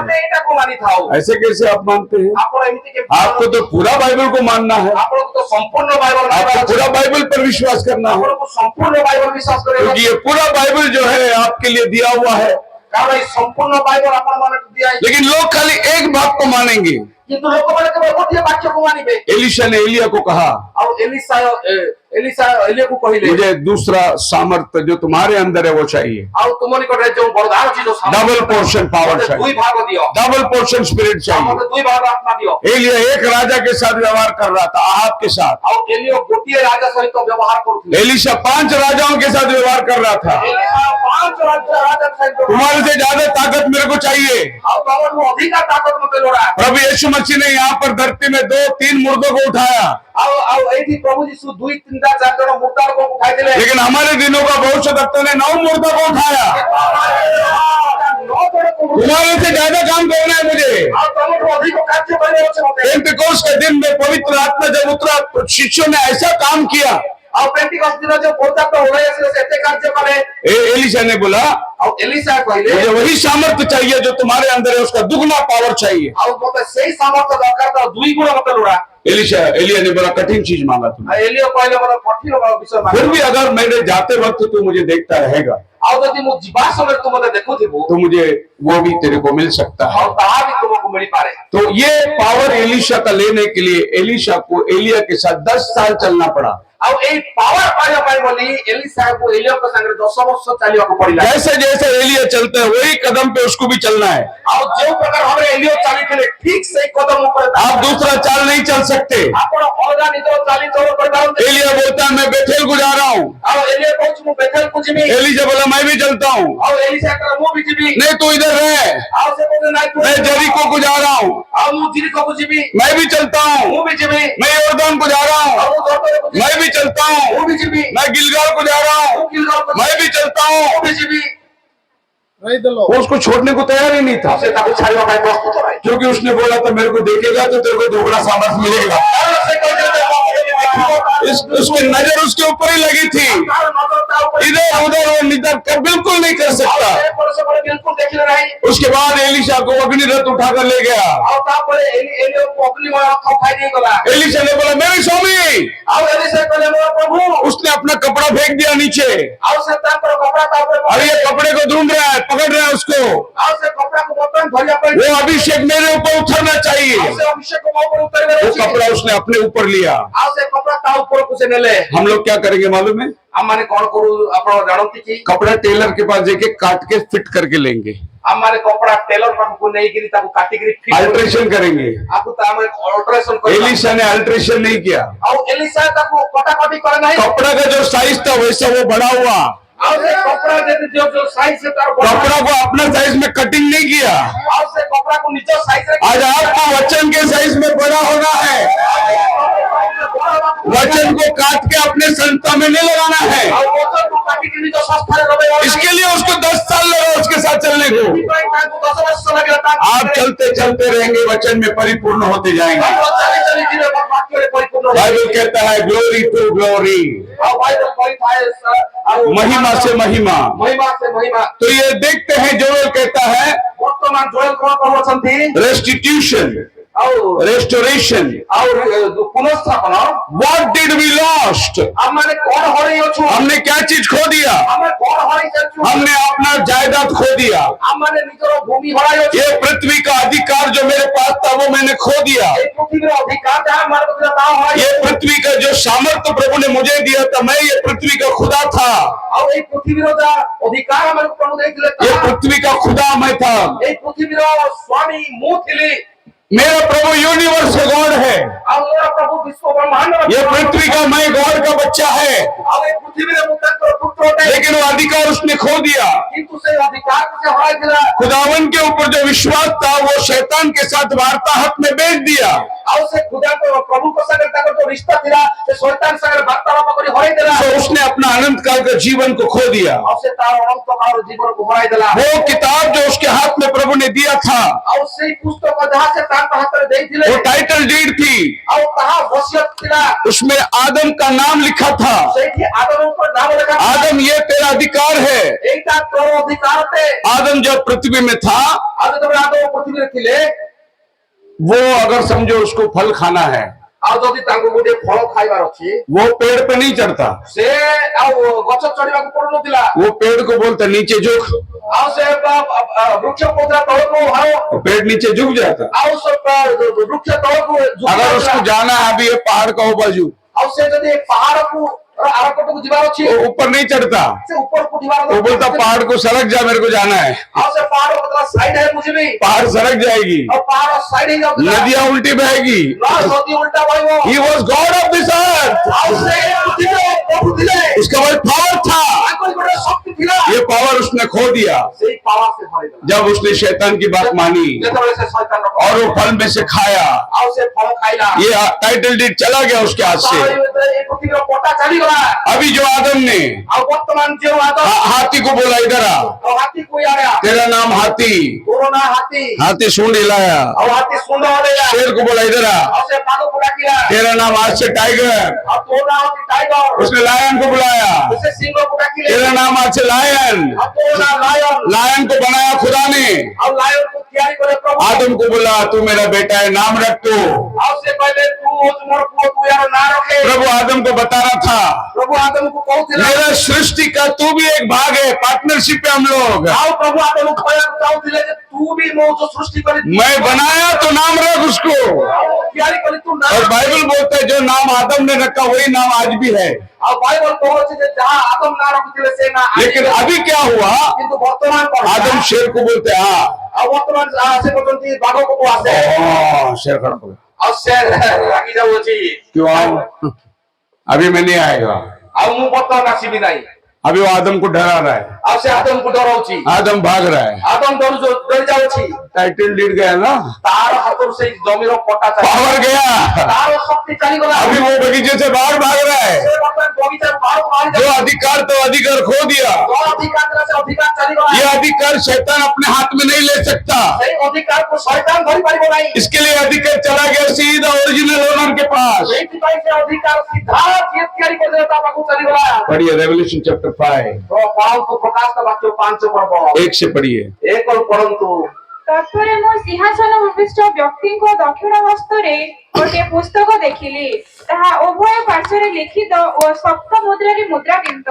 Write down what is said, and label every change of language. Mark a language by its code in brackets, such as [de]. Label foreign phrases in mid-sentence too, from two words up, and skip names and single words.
[hi] ऐसे कैसे आप मानते हैं? आपको तो पूरा बाइबल को मानना है। आपको पूरा बाइबल पर विश्वास करना है, क्योंकि ये पूरा बाइबल जो है आपके लिए दिया हुआ है। संपूर्ण बाइबल अपन माने दिया है। लेकिन लोग खाली एक भाग को मानेंगे। [or] କିନ୍ତୁ ଲୋକମାନେ କେବଳ ଗୋଟିଏ ବାକ୍ୟକୁ ମାନିବେ। [hi] एलीशा ने एलिया को कहा, [or] ଆଉ ଏଲିସା ଏଲିୟାକୁ କହିଲେ, [hi] मुझे दूसरा सामर्थ्य जो तुम्हारे अंदर है वो चाहिए, [or] ଆଉ ତୁମ ନିକଟରେ ଯୋଉ ବରଦାନ ଅଛି, ଯୋଉ ସାମର୍ଥ୍ୟ, [en] double portion power [or] ମତେ ଦୁଇ [hi] चाहिए, [or] ଭାଗ ଦିଅ, [en] double portion spirit [hi] चाहिए। [or] ମତେ ଦୁଇ ଭାଗ ଆତ୍ମା ଦିଅ। [hi] एलिया एक राजा के साथ व्यवहार कर रहा था, आहाब के साथ। [or] ଆଉ ଏଲିୟ ଗୋଟିଏ ରାଜା ସହିତ ବ୍ୟବହାର କରୁଥିଲେ। [hi] एलीशा 5 राजाओं के साथ व्यवहार कर रहा था। [or] ଏଲିସା 5 ରାଜା ସହିତ, [hi] तुम्हारे से ज्यादा ताकत मेरे को चाहिए। [or] ଆଉ ତମଠୁ ଅଧିକ ତାକତ ମତେ ଲୋଡ଼ା। [hi] प्रभु यीशु मसीह ने यहाँ पर धरती में 2-3 मुर्दों को उठाया, [or] ଆଉ ଏଇଠି ପ୍ରଭୁ ଯୀଶୁ 2-3-4 ଜଣ ମୁର୍ଦାଙ୍କୁ ଉଠାଇଥିଲେ। [hi] लेकिन हमारे दिनों का भविष्य वक्ता ने 9 मुर्दों को उठाया। तुम्हारे से ज्यादा काम करना है मुझे। [or] ଆଉ ତମଠୁ ଅଧିକ କାର୍ଯ୍ୟ କରିବାର ଅଛି ମତେ। [hi] पेंटिकोस्ट के दिन में पवित्र आत्मा जब उतरा, शिष्यों ने ऐसा काम किया। [or] ଆଉ ପେଣ୍ଟିକଷ୍ଟ ଦିନ ଯୋଉ ପଦାର୍ଥ ଓହଳି ଆସିଲେ ସେ ଏତେ କାର୍ଯ୍ୟ କଲେ। [hi] एलीशा ने बोला, [or] ଆଉ ଏଲିସା କହିଲେ, [hi] मुझे वही सामर्थ्य चाहिए जो तुम्हारे अंदर है, उसका दुगना पावर चाहिए। [or] ଆଉ ମତେ ସେଇ ସାମର୍ଥ୍ୟ ଦରକାର, ତ 2 ଗୁଣ ମତେ ଲୋଡ଼ା। [hi] एलिया ने बोला, कठिन चीज मांगा तुमने, [or] ଆଉ ଏଲିୟ କହିଲେ, ମୋର କଠିନ ବିଷୟ ମାଗ। [hi] फिर भी अगर मेरे जाते वक्त तू मुझे देखता रहेगा [or] ଆଉ ଯଦି ମୁଁ ଯିବା ସମୟରେ ତୁ ମତେ ଦେଖୁଥିବୁ, [hi] तो मुझे वो भी तेरे को मिल सकता है। [or] ଆଉ ତାହା ବି ତୁମକୁ ମିଳିପାରେ। [hi] तो ये पावर एलीशा का लेने के लिए एलीशा को एलिया के साथ 10 साल चलना पड़ा। [or] ଆଉ ଏଇ ପାୱାର ପାଇବା ପାଇଁ ବୋଲି ଏଲିସାକୁ ଏଲିୟଙ୍କ ସାଙ୍ଗରେ 10 ବର୍ଷ ଚାଲିବାକୁ ପଡିଲା। [hi] जैसे जैसे एलिया चलता है वही कदम पे उसको भी चलना है। [or] ଆଉ ଯେଉଁ ପ୍ରକାର ଭାବରେ ଏଲିୟ ଚାଲିଥିଲେ ଠିକ ସେଇ କଦମ ଉପରେ [hi] आप दूसरा चाल नहीं चल सकते। [or] ଆପଣ ଅଲଗା ନିଜର ଚାଲିଚଳନ କରିପାରନ୍ତି। [hi] एलिया बोलता है मैं बेथेल को जा रहा हूँ, [or] ଆଉ ଏଲିୟ କହୁଛି ମୁଁ ବେଥେଲକୁ ଯିବି। [hi] एलीशा बोला मैं भी चलता हूँ। [or] ଆଉ ଏଲିସା କହିଲା ମୁଁ ବି ଯିବି। [hi] नहीं तू इधर रह, [or] ଆଉ ସେ କହୁଛି ନାଇଁ ତୁ, [hi] मैं जेरिको को जा रहा हूँ, [or] ଆଉ ମୁଁ ଜିରିକୋକୁ ଯିବି। [hi] मैं भी चलता [or] ମୁଁ [hi] हूँ, [or] ବି ଯିବି। [hi] मैं यॉर्दान को जा रहा [or] ଆଉ [hi] हूँ, [or] ମୁଁ ଜର୍ଦାନକୁ ଯିବି। [hi] मैं भी चलता [or] ମୁଁ [hi] हूँ, [or] ବି ଯିବି। [hi] मैं गिलगाल को जा रहा [or] ମୁଁ [hi] हूँ, [or] କିଲଗାଲକୁ ଯିବି। [hi] मैं भी चलता [or] ମୁଁ [hi] हूँ। [or] ବି ଯିବି। [hi] वो उसको छोड़ने को तैयार ही नहीं था, [or] ସେ ତାକୁ ଛାଡିବା ପାଇଁ ପ୍ରସ୍ତୁତ ନାହିଁ। [hi] क्योंकि उसने बोला था मेरे को देखेगा तो तेरे को दोगुना सामर्थ्य मिलेगा। [or] କାରଣ ସେ କହିଥିଲେ ଯେ [hi] उसकी नजर उसके ऊपर ही लगी थी, [or] ତାର ନଜର ତା ଉପରେ। [hi] इधर उधर वो निधर कर बिल्कुल नहीं कर [or] ଆଉ [hi] सकता। [or] ସେ ପରସ୍ପର ବିଲକୁଲ ଦେଖିଲେ ନାହିଁ। [hi] उसके बाद एलीशा को अग्निरथ उठाकर ले गया। [or] ଆଉ ତାପରେ ଏଲିୟକୁ ଅଗ୍ନିମୟ ରଥ ଉଠାଇ ନେଇଗଲା। [hi] एलीशा ने बोला मेरे स्वामी, [or] ଆଉ ଏଲିସା କହିଲେ ମୋର ପ୍ରଭୁ। [hi] उसने अपना कपड़ा फेंक दिया नीचे, [or] ଆଉ ସେ ତାଙ୍କର କପଡା ତା ଉପରେ [hi] और ये कपड़े को ढूंढ रहा है, पकड़ रहा है उसको। [or] ଆଉ ସେ କପଡାକୁ ବର୍ତ୍ତମାନ ଧରିବା ପାଇଁ [hi] वो अभिषेक मेरे ऊपर उतरना चाहिए। [or] ଆଉ ସେ ଅଭିଷେକ ମୋ ଉପରେ ଉତାରିବାର [hi] वो [or] ଅଛି। [hi] कपड़ा उसने अपने ऊपर लिया। [or] ଆଉ ସେ କପଡା ତା ଉପରକୁ ସେ ନେଲେ। [hi] हम लोग क्या करेंगे मालूम है? [or] ଆମମାନେ କଣ କରୁ ଆପଣ ଜାଣନ୍ତି କି? [hi] कपड़ा टेलर के पास जाके काट के फिट करके लेंगे, [or] ଆମମାନେ କପଡା ଟେଲର ପାଖକୁ ନେଇକିରି ତାକୁ କାଟିକିରି ଫିଟ୍ [hi] अल्ट्रेशन करेंगे। [or] ଆକୁ ତା ଆମେ ଅଲ୍ଟରେସନ କରିବା। [hi] एलीशा ने अल्ट्रेशन नहीं किया, [or] ଆଉ ଏଲିସା ତାକୁ କଟାକଟି करे ନାହିଁ। [hi] कपड़ा का जो साइज था वैसा वो बड़ा हुआ, [or] ଆଉ ସେ କପଡା ଯେତେ ଯୋଉ ସାଇଜ ସେ ତାର ବଡ। [hi] कपड़ा को अपना साइज में कटिंग नहीं किया। [or] ଆଉ ସେ କପଡାକୁ ନିଜ ସାଇଜରେ [hi] आज आपको वचन के साइज में बड़ा होना है, वचन को काट के अपने संस्था में नहीं लगाना है। [or] ଆଉ ଓଜନକୁ କାଟିକି ନିଜ ସଂସ୍ଥାରେ ଲଗେଇବା। [hi] इसके लिए उसको 10 साल लगा उसके साथ चलने को। [or] ସେଥିପାଇଁ ତାଙ୍କୁ 10 ବର୍ଷ ଲାଗିଲା। [hi] आप चलते चलते रहेंगे, वचन में परिपूर्ण होते जाएंगे। [or] ଚାଲି ଚାଲି ଯିବେ ବାକ୍ୟରେ ପରିପୂର୍ଣ୍ଣ ହେବେ। [hi] बाइबल कहता है [en] glory to glory, [or] ଆଉ ବାଇବଲ କହିଥାଏ ଆଉ [hi] महिमा से महिमा। महिमा से महिमा। तो ये देखते हैं जोएल कहता है [or] ବର୍ତ୍ତମାନ ଜୋଏଲ କଣ କହୁଛନ୍ତି? [hi] रेस्टिट्यूशन, [or] ଆଉ [hi] रेस्टोरेशन। [or] ଆଉ ପୁନଃସ୍ଥାପନ। [en] What did we lost? [or] ଆମମାନେ କଣ ହରେଇ ଅଛୁ? [hi] हमने क्या चीज खो दिया? [or] ଆମେ କଣ ହରେଇ ଚାଲିଛୁ? [hi] हमने अपना जायदाद खो दिया। [or] ଆମମାନେ ନିଜର ଭୂମି ହରାଇ ଅଛୁ। [hi] ये पृथ्वी का अधिकार जो मेरे पास था वो मैंने खो दिया। [or] এই ପୃଥିବୀର ଅଧିକାର ଯାହା ଆମର ଥିଲା ତାହା ହରାଇ [hi] ये [or] ଅଛୁ। [hi] पृथ्वी का जो सामर्थ्य प्रभु ने मुझे दिया था, मैं ये पृथ्वी का खुदा था। [or] ଆଉ ଏଇ ପୃଥିବୀର ଯାହା ଅଧିକାର ଆମକୁ ପ୍ରଭୁ ଦେଇଥିଲେ [hi] ये [or] ତାହା [hi] पृथ्वी का खुदा मैं था। [or] ଏଇ ପୃଥିବୀର ସ୍ୱାମୀ ମୁଁ ଥିଲି। [hi] मेरा प्रभु [en] universe God [hi] है। [or] ଆଉ ମୋର ପ୍ରଭୁ ବିଶ୍ୱ ବ୍ରହ୍ମାଣ୍ଡର [hi] ये पृथ्वी का मैं गॉड का बच्चा है, [or] ଆଉ ଏଇ ପୃଥିବୀରେ ମୁଁ ତାଙ୍କର ପୁତ୍ର ଅଟେ। [hi] लेकिन वो अधिकार उसने खो दिया। [or] କିନ୍ତୁ ସେଇ ଅଧିକାରକୁ ସେ ହରାଇଥିଲା। [hi] खुदावन के ऊपर जो विश्वास था वो शैतान के साथ वार्ताहत में बेच दिया। [or] ଆଉ ସେ ଖୁଦାଙ୍କ ପ୍ରଭୁଙ୍କ ସାଙ୍ଗରେ ତାଙ୍କର ଯୋଉ रिश्ता ଥିଲା ସେ ଶୈତାନ ସାଙ୍ଗରେ ବାର୍ତ୍ତାଳାପ କରି ହରାଇ ଦେଲା। [hi] तो उसने अपना अनंत काल का जीवन को खो दिया। [or] ଆଉ ସେ ତାର ଅନନ୍ତ କାଳର ଜୀବନକୁ ହରାଇ ଦେଲା। [hi] वो किताब जो उसके हाथ में प्रभु ने दिया था, [or] ଆଉ ସେଇ ପୁସ୍ତକ ଯାହା ସେ ତାଙ୍କ ହାତରେ ଦେଇଥିଲେ [hi] वो [en] title deed [hi] थी, [or] ଆଉ ତାହା वसियत ଥିଲା। [hi] उसमें आदम का नाम लिखा था। [or] ସେଇଠି ଆଦମଙ୍କ ନାମ ଲେଖା ଥିଲା। [hi] आदम ये तेरा अधिकार है। [or] ଏଇଟା ତୋର ଅଧିକାର ଅଟେ। [hi] आदम जब पृथ्वी में था, [or] ଆଉ ଯେତେବେଳେ ଆଦମ ପୃଥିବୀରେ ଥିଲେ [hi] वो अगर समझो उसको फल खाना है, [or] ଆଉ ଯଦି ତାଙ୍କୁ ଗୋଟେ ଫଳ ଖାଇବାର ଅଛି [hi] वो पेड़ पे नहीं चढ़ता, [or] ସେ ଆଉ ଗଛ ଚଢିବାକୁ ପଡୁନଥିଲା। [hi] वो पेड़ को बोलता नीचे झुक, [or] ଆଉ ସେ ବୃକ୍ଷ ପତ୍ର ତଳକୁ [hi] और पेड़ नीचे झुक जाता। [or] ଆଉ ସେ ବୃକ୍ଷ ତଳକୁ [hi] अगर उसको जाना है अभी ये पहाड़ का वो बाजू, [or] ଆଉ ସେ ଯଦି ପାହାଡକୁ ଆରପଟକୁ ଯିବାର ଅଛି [hi] वो ऊपर नहीं चढ़ता, [or] ସେ ଉପରକୁ ଯିବାର [hi] वो बोलता पहाड़ को सड़क जा, मेरे को जाना है। [or] ଆଉ ସେ ପାହାଡ କଥା ସାଇଡ ହେ ମୁଁ ଯିବି [hi] पहाड़ सड़क जाएगी, [or] ଆଉ ପାହାଡ ସାଇଡ ହେଇ ଯାଉଥିଲା [hi] नदियां उल्टी बहेगी। [or] ନଦୀ ଉଲ୍ଟା ବହିବ। [en] He was God of this earth, [or] ଆଉ ସେ ପୃଥିବୀର ପ୍ରଭୁ ଥିଲେ [hi] उसका वही पावर था। [or] ତାଙ୍କର ଗୋଟେ ଶକ୍ତି ଥିଲା [hi] ये पावर उसने खो दिया [or] ସେଇ ପାୱାର ସେ ହରେଇଦେଲା [hi] जब उसने शैतान की बात मानी [or] ଯେତେବେଳେ ସେ ଶୈତାନର [hi] और वो फल में से खाया। [or] ଆଉ ସେ ଫଳ ଖାଇଲା [hi] ये [en] title deed [hi] चला गया उसके हाथ से। [or] ଏ ପୃଥିବୀର ପଟା ଚାଲିଗଲା। [hi] अभी जो आदम ने [or] ଆଉ ବର୍ତ୍ତମାନ ଯେଉଁ ଆଦମ [hi] हाथी को बोला इधर आ, [or] ଆଉ ହାତୀକୁ ଇଆଡେ [hi] तेरा नाम हाथी, [or] ତୋର ନାଁ ହାତୀ [hi] हाथी सूंड हिलाया। [or] ଆଉ ହାତୀ ଶୁଣ୍ଡ ହଲେଇଲା [hi] शेर को बोला इधर आ, [or] ଆଉ ସେ ବାଘକୁ ଡାକିଲା [hi] तेरा नाम आज से टाइगर। [or] ଆଉ ତୋ ନାଁ ହଉଛି ଟାଇଗର। [hi] उसने लायन को बुलाया, [or] ସେ ସିଂହକୁ ଡାକିଲେ [hi] तेरा नाम आज से लायन। [or] ଆଉ ତୋ ନାଁ ଲାୟନ। [hi] लायन को बनाया खुदा ने, [or] ଆଉ ଲାୟନକୁ ତିଆରି କଲେ ପ୍ରଭୁ। [hi] आदम को बोला तू मेरा बेटा है, नाम रख तू। [or] ଆଉ ସେ କହିଲେ ତୁ ହଉଛି ମୋର ପୁଅ, ତୁ ୟାର ନାଁ ରଖେ। [hi] प्रभु आदम को बताना था [or] ପ୍ରଭୁ ଆଦମକୁ କହୁଥିଲେ [hi] मेरा सृष्टि का तू भी एक भाग है, पार्टनरशिप पे हम लोग। [or] ଆଉ ପ୍ରଭୁ ଆଦମକୁ କହିବାକୁ ଚାହୁଁଥିଲେ ଯେ ତୁ ବି ମୋ ଯୋଉ ସୃଷ୍ଟି କରି [hi] मैं बनाया तो नाम रख उसको। [or] ତିଆରି କରି ତୁ ନାଁ [hi] और [or] ରଖେ। [hi] बाइबल बोलता है जो नाम आदम ने रखा वही नाम आज भी है। [or] ଆଉ ବାଇବଲ କହୁଛି ଯେ ଯାହା ଆଦମ ନାଁ ରଖିଥିଲେ ସେ ନାଁ ଆଜି [hi] लेकिन [or] ବି। [hi] अभी क्या हुआ, [or] କିନ୍ତୁ ବର୍ତ୍ତମାନ କଣ ହେଲା? [hi] आदम शेर को बोलते हैं हाँ, [or] ଆଉ ବର୍ତ୍ତମାନ ସେ କହୁଛନ୍ତି ବାଘକୁ ଆସେ [hi] शेर खड़ा हो गया। [or] ଆଉ ସେ ରାଗି ଯାଉଅଛି [hi] क्यों आओ, अभी मैं नहीं आएगा। [or] ଆଉ ମୁଁ ବର୍ତ୍ତମାନ ଆସିବି ନାହିଁ। [hi] अभी वो आदम को डरा रहा है, [or] ଆଉ ସେ ଆଦମକୁ ଡରଉଛି। [hi] आदम भाग रहा है। [or] ଆଦମ ଡରି ଯାଉଛି। [en] title deed [hi] गया ना, [or] ତାର ହାତରୁ ସେଇ ଜମିର ପଟା ଚାଲିଗଲା। [hi] पावर गया। [or] ତାର ଶକ୍ତି ଚାଲିଗଲା। [hi] अभी वो बगीचे से बाहर भाग रहा है। [or] ସେ ବର୍ତ୍ତମାନ ବଗିଚାରୁ ବାହାରକୁ ବାହାରି [hi] जो [or] ଯାଉଛି। [hi] अधिकार तो अधिकार खो दिया। [or] ଯୋଉ ଅଧିକାର ଥିଲା ସେ ଅଧିକାର ଚାଲିଗଲା। [hi] ये अधिकार शैतान अपने हाथ में नहीं ले सकता, [or] ସେଇ ଅଧିକାରକୁ ଶୈତାନ ଧରିପାରିବ ନାହିଁ। [hi] इसके लिए अधिकार चला गया सीधा [en] original owner [hi] के पास। [or] ସେଇଥିପାଇଁ ସେ ଅଧିକାର ସିଧା ଯିଏ ତିଆରି କରିଦେଲା ତା ପାଖକୁ ଚାଲିଗଲା। [hi] पढ़िए [en] Revelation chapter [hi] 5, [or] ତ ପଢନ୍ତୁ ପ୍ରକାଶ ବାକ୍ୟ 5 ପର୍ବ [hi] 1 से पढ़िए। [or] 1 ପଢନ୍ତୁ। ତତ୍ପରେ ମୁଁ ସିଂହାସନ ଉପବିଷ୍ଟ ବ୍ୟକ୍ତିଙ୍କ ଦକ୍ଷିଣ ହସ୍ତରେ ଗୋଟିଏ ପୁସ୍ତକ ଦେଖିଲି, ତାହା ଉଭୟ ପାର୍ଶ୍ୱରେ ଲିଖିତ ଓ ସପ୍ତ ମୁଦ୍ରାରେ ମୁଦ୍ରାକିନ୍ତ।